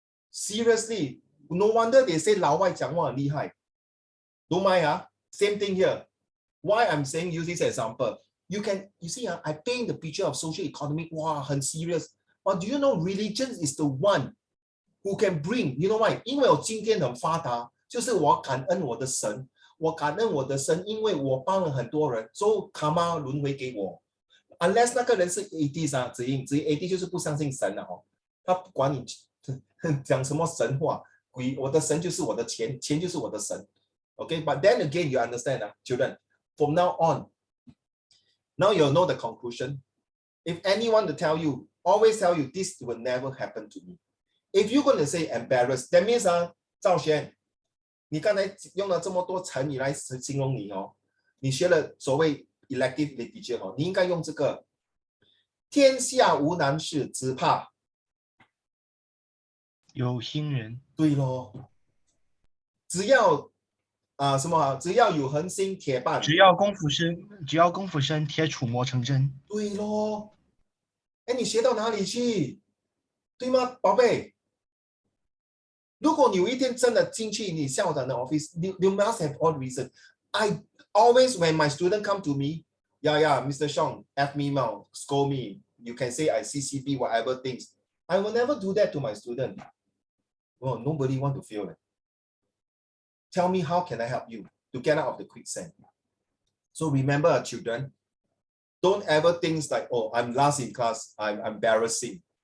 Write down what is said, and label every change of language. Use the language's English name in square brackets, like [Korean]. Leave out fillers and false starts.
[English] Seriously, no wonder they say [Chinese] 老外讲话很厉害. [English] Don't mind, same thing here. Why I'm saying use this example? You see, I paint the picture of social economic, wow, 很 serious. But do you know religion is the one who can bring, you know why? [Chinese] 因为我今天很发达，就是我感恩我的神，我感恩我的神，因为我帮了很多人，所以卡玛轮回给我。 Unless 那个人是 atheist 子英 atheist 就是不相信神了他不管你讲什么神话，我的神就是我的钱，钱就是我的神。 [English] Okay, but then again, you understand, children, from now on, now you'll know the conclusion. If anyone to tell you, always tell you, this will never happen to me. If you're going to say embarrassed, that means, [Chinese] 赵轩，你刚才用了这么多成语来形容你你学了所谓 elective literature 你应该用这个，天下无难事，只怕有心人。对咯，只要只要有恒心铁棒，只要功夫深，铁杵磨成针。对咯，哎，你学到哪里去？对吗，宝贝？如果你有一天真的进去你校长的 office, [English] you must have all reason. I always, when my student come to me, yeah, Mr. Sean, F me out, scold me. You can say I CCB, whatever things. I will never do that to my student. Well, nobody want to fail. Tell me, how can I help you to get out of the quicksand? So remember, children, don't ever think like, oh, I'm last in class, I'm embarrassing.